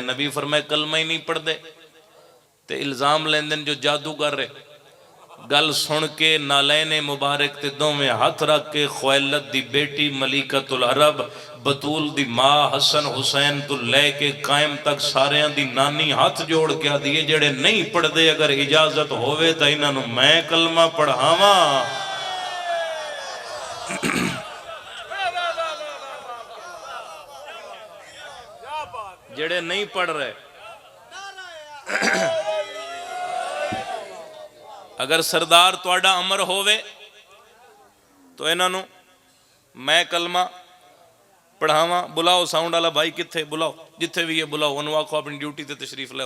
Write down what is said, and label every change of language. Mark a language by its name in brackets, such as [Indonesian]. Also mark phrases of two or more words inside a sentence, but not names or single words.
[Punjabi] نبی فرمائے کلمہ ہی نہیں پڑھ دے تے الزام لیندن جو جادوگر رہے۔ گل سن کے نالین مبارک تے دوویں ہاتھ رکھ کے خویلد دی بیٹی ملیکۃ العرب بطول دی ماں حسن حسین تو لے کے قائم تک ساریاں دی نانی ہاتھ جوڑ کے دیئے جڑے نہیں پڑھ دے اگر اجازت ہوئے تا انہاں نو میں کلمہ پڑھاواں۔ جڑے نہیں پڑھ رہے اگر سردار تواڈا امر ہوئے تو انہاں نو میں کلمہ پڑھاواں۔ بلاؤ ساؤنڈ والا بھائی کتھے، بلاؤ جتھے بھی یہ بلاؤ، انہوں آکھو اپنی ڈیوٹی تے تشریف لے آؤ۔